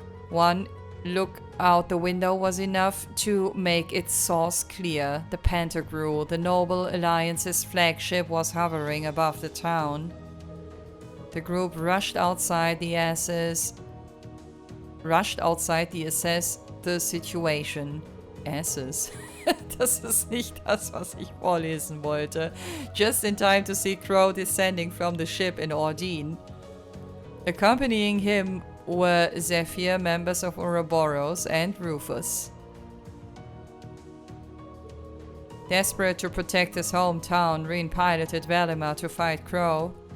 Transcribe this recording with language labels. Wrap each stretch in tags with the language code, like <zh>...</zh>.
<en>One look out the window was enough to make its source clear. The Pantagruel, the Noble Alliance's flagship, was hovering above the town. The group rushed outside to assess the situation. Assess.</en> <de>Das ist nicht das, was ich vorlesen wollte.</de> <en>Just in time to see Crow descending from the ship in Ordine. Accompanying him were Zephyr, members of Ouroboros, and Rufus. Desperate to protect his hometown, Rean piloted Valimar to fight Crow.</en>